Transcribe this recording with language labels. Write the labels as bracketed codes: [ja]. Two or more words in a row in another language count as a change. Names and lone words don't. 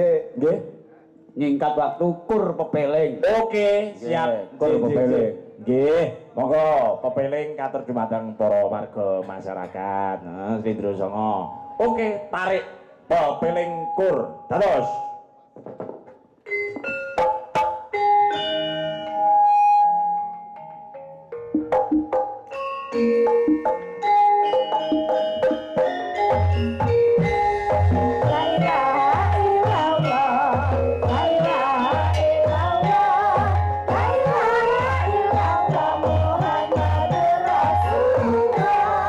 [jv] Nggih. nyingkat waktu kur pepeling. Oke, siap. Nggih, kur Nggih, pepeling. Nggih, monggo pepeling katur dumateng para warga masyarakat. Nah, Slendro Songo. Oke, tarik pepeling kur. Dados. [ar] لا إله إلا الله، لا إله إلا الله، لا إله إلا الله محمد رسول الله.